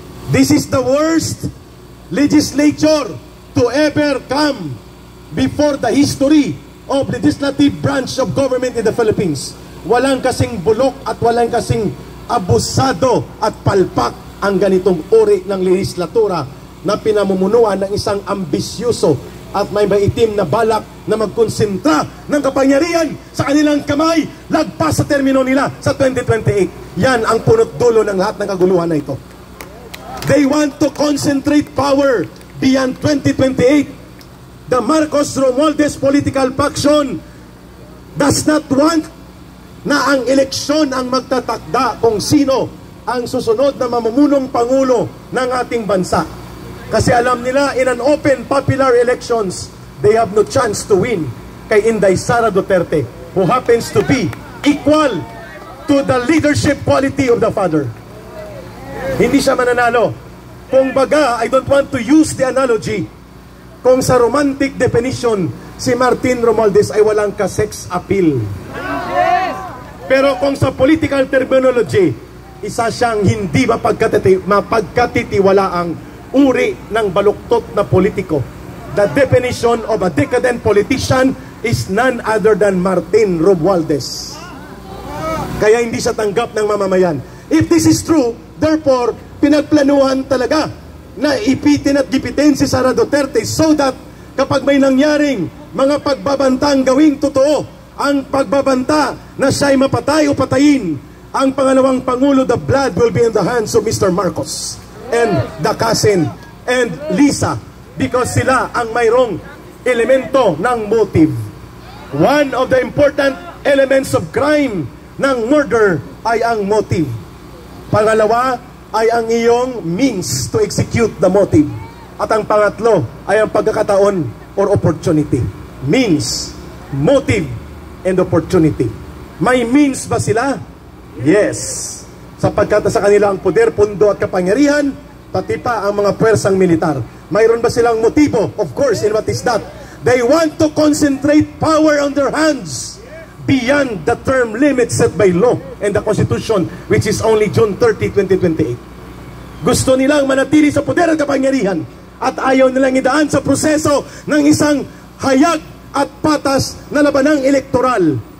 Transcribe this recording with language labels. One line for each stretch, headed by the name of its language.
English: This is the worst legislature to ever come before the history of legislative branch of government in the Philippines.
Filipino: Walang kasing bulok at walang kasing abusado at palpak ang ganitong uri ng legislatura na pinamumunuan ng isang ambisyoso at may maitim na balak na magkonsentra ng kapangyarihan sa kanilang kamay lagpas sa termino nila sa 2028. Yan ang punot dulo ng lahat ng kaguluhan na ito.
English: They want to concentrate power beyond 2028. The Marcos Romualdez political faction does not want
Filipino: na ang eleksyon ang magtatakda kung sino ang susunod na mamumunong pangulo ng ating bansa. Kasi alam nila,
English: in an open popular elections, they have no chance to win kay Inday Sara Duterte, who happens to be equal to the leadership quality of the father.
Filipino: Hindi siya mananalo. Kung baga,
English: I don't want to use the analogy,
Filipino: kung sa romantic definition, si Martin Romualdez ay walang ka-sex appeal. Pero kung sa political terminology, isa siyang hindi mapagkatitiwalaang uri ng baluktot na politiko.
English: The definition of a decadent politician is none other than Martin Romualdez.
Filipino: Kaya hindi siya tanggap ng mamamayan.
English: If this is true, therefore,
Filipino: pinagplanuhan talaga na ipitin at gipitin si Sara Duterte
English: so that
Filipino: kapag may nangyaring mga pagbabantang gawing totoo, ang pagbabanta na siya'y mapatay o patayin ang pangalawang Pangulo,
English: the blood will be in the hands of Mr. Marcos and the cousin and Lisa, because
Filipino: sila ang mayroong elemento ng motive.
English: One of the important elements of crime
Filipino: ng murder ay ang motive. Pangalawa ay ang iyong
English: means to execute the motive.
Filipino: At ang pangatlo ay ang pagkakataon
English: or opportunity. Means, motive, and opportunity.
Filipino: May means ba sila?
English: Yes.
Filipino: Sapagkat sa kanila ang poder, pundo at kapangyarihan, pati pa ang mga pwersang militar. Mayroon ba silang motibo?
English: Of course, and what is that? They want to concentrate power on their hands beyond the term limit set by law and the Constitution, which is only June 30, 2028.
Filipino: Gusto nilang manatili sa poder at kapangyarihan at ayaw nilang idaan sa proseso ng isang hayag at patas na labanang elektoral.